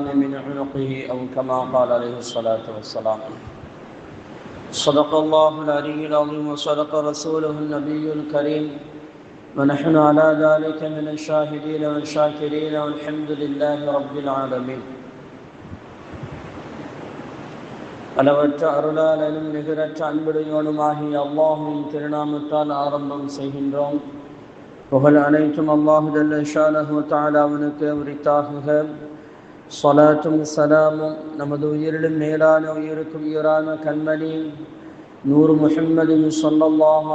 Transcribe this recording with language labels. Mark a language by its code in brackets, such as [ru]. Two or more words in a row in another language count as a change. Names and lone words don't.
[ar] من عنقه أو كما قال عليه الصلاة والسلام صدق الله العلي العظيم وصدق رسوله النبي الكريم ونحن على ذلك من الشاهدين والشاكرين والحمد لله رب العالمين [ta] அளவற்ற அருளாளனும் நிகரற்ற அன்புடையோனுமாகிய அல்லாஹ்வின் திருநாமத்தால் ஆரம்பம் செய்கின்றோம். புகழ் அனைத்தும் [ar] الله جل شأنه [ta] வ தஆலாவுக்கு உரித்தாகுக. ஸலாத்தும் ஸலாமும் நமது உயிரிலும் மேலான உயிருக்கும் உயிரான கண்மணி நூறு முஹம்மதின் ஸல்லல்லாஹு